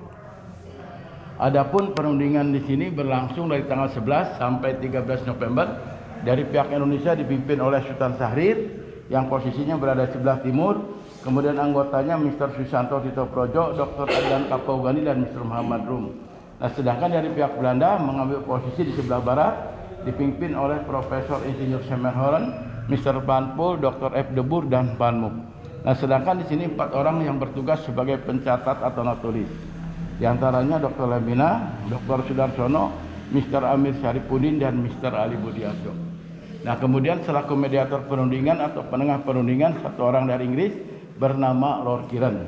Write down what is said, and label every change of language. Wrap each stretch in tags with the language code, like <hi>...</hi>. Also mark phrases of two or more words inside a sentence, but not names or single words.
<id>Adapun perundingan di sini berlangsung dari tanggal 11 sampai 13 November dari pihak Indonesia dipimpin oleh Sultan Syahrir yang posisinya berada di sebelah timur, kemudian anggotanya Mr. Susanto Tito Projo, Dr. Adnan Kapaugani dan Mr. Muhammad Rum. Nah, sedangkan dari pihak Belanda mengambil posisi di sebelah barat dipimpin oleh Profesor Insinyur Semerhoren, Mr. Van Poel, Dr. F. de Boer dan Van Mook. Nah, sedangkan di sini 4 orang yang bertugas sebagai pencatat atau notulis. Di antaranya Dr. Lemina, Dr. Sudarsono, Mr. Amir Syarifuddin dan Mr. Ali Budiarto. Nah, kemudian selaku mediator perundingan atau penengah perundingan satu orang dari Inggris bernama Lord Kiren.</id>